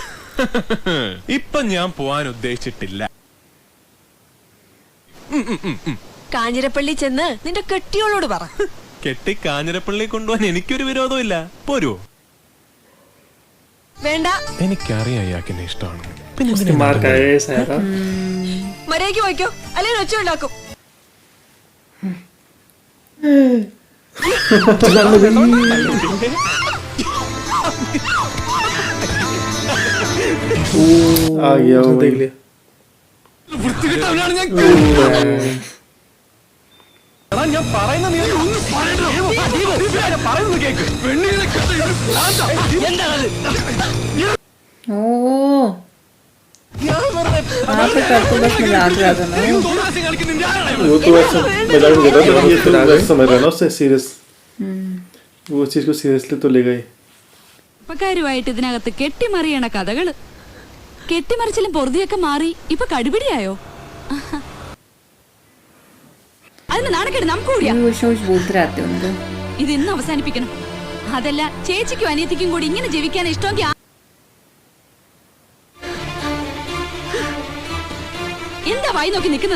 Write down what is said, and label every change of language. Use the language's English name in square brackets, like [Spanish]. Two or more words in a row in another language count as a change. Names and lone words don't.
[Malayalam] ഇപ്പൊ ഞാൻ പോവാൻ ഉദ്ദേശിച്ചിട്ടില്ല. കാഞ്ഞിരപ്പള്ളി ചെന്ന് നിന്റെ കെട്ടിയോളോട് പറ. കെട്ടി കാഞ്ഞിരപ്പള്ളി കൊണ്ടുപോകാൻ എനിക്കൊരു വിരോധവും ഇല്ല. പോരുവോ? വേണ്ട, എനിക്കറിയാം ഇയാൾക്കെന്നെ ഇഷ്ടമാണ്. [Hindi] उसने मार खाया है सारा. [Malayalam] മര്യാദയ്ക്ക് പോയിക്കോ, അല്ലെങ്കിൽ ഒച്ച ഉണ്ടാക്കും. [Hindi] आ गया वो, देख लिया. [Malayalam] ഞാൻ പറയുന്ന കേക്ക്. [Hindi] वो तो वैसे मजाक में कहता था, ये तो वैसे समझ रहा ना उससे सीरियस. वो चीज को सीरियसली तो लेगा ही. [Malayalam] കാര്യമായിട്ട് ഇതിനകത്ത് കെട്ടിമറിയണ കഥകള്. കെട്ടിമറിച്ചിലും പൊറുതിയൊക്കെ മാറി ഇപ്പൊ കടുപിടിയായോ? അതിന് നാണക്കേട് നമുക്ക് കൂടിയാ. ഇത് ഇന്ന് അവസാനിപ്പിക്കണം. അതല്ല, ചേച്ചിക്കും അനിയത്തിക്കും കൂടി ഇങ്ങനെ ജീവിക്കാൻ ഇഷ്ടമെങ്കിൽ എന്താ വായി നോക്കി നിൽക്കുന്നത്?